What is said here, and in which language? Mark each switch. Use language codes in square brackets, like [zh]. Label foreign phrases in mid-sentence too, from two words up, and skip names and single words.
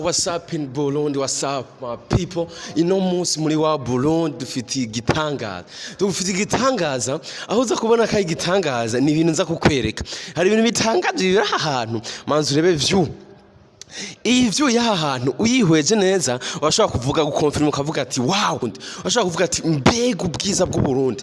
[en] What's up in Burundi? What's up my people? [rn] Ino munsi muri wa Burundi dufite igitangaza aho uza kubona kai gitangaza ni ibintu nza kukwereka. Hari ibintu bitangaje biri ahantu manzi urebe view. Iyi view y'aha hantu uyihweje neza washobora kuvuga gukonfirma ukavuga ati wow, washobora kuvuga ati mbega ubwiza bw'u Burundi.